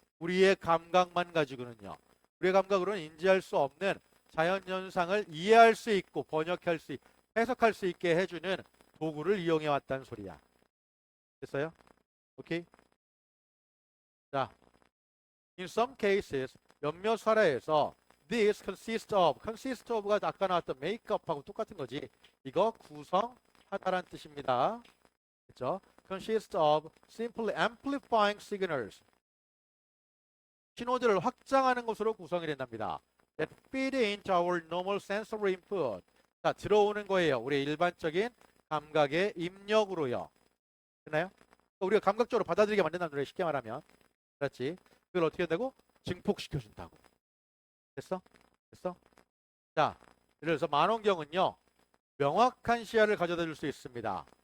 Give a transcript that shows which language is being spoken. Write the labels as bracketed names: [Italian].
[Korean] 우리의 감각만 가지고는요. 우리의 감각으로는 인지할 수 없는 자연 현상을 이해할 수 있고 번역할 수 해석할 수 있게 해주는 도구를 이용해 왔다는 소리야. 됐어요? 오케이? 자, [English] in some cases [Korean] 몇몇 사례에서 [English] this consist of [Korean] 가 아까 나왔던 [English] make up [Korean] 하고 똑같은 거지. 이거 구성하다란 뜻입니다. 그렇죠? [English] consist of simply amplifying signals. [Korean] 신호들을 확장하는 것으로 구성이 된답니다. [English] that feed into our normal sensory input. [Korean] 자, 들어오는 거예요. 우리의 일반적인 감각의 입력으로요. 됐나요? 우리가 감각적으로 받아들이게 만든다는 노래 쉽게 말하면. 그렇지? 그걸 어떻게 한다고? 증폭시켜준다고. 됐어? 됐어? 자, 예를 들어서 만원경은요. 명확한 시야를 가져다 줄 수 있습니다.